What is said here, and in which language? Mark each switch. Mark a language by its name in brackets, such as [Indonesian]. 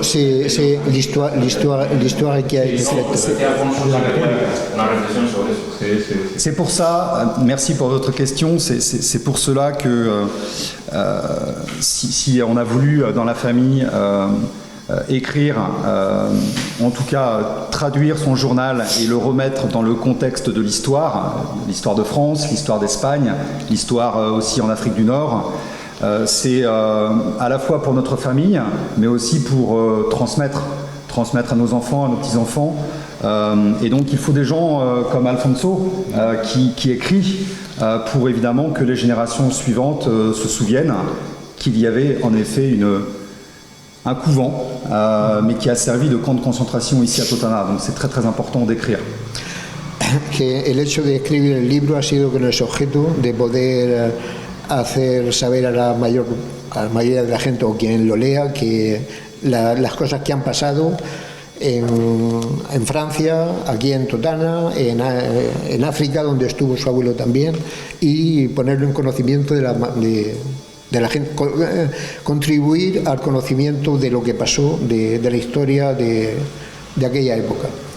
[French] C'est l'histoire qui a été faite. [Spanish] Decía Alfonso que hacía una reflexión sobre eso. [French] C'est pour ça, merci pour votre question, c'est pour cela que si on a voulu dans la famille écrire, en tout cas traduire son journal et le remettre dans le contexte de l'histoire de France, l'histoire d'Espagne, l'histoire aussi en Afrique du Nord, c'est à la fois pour notre famille, mais aussi pour transmettre à nos enfants, à nos petits-enfants. Et donc il faut des gens comme Alfonso qui écrit pour évidemment que les générations suivantes se souviennent qu'il y avait en effet un couvent, mais qui a servi de camp de concentration ici à Totana. Donc c'est très très important d'écrire. [Spanish] Que el hecho de escribir el libro ha sido con ese objeto de poder hacer saber a la mayoría de la gente o quien lo lea que las cosas que han pasado en Francia, aquí en Totana, en África, donde estuvo su abuelo también, y ponerlo en conocimiento de la gente, contribuir al conocimiento de lo que pasó, de la historia de aquella época.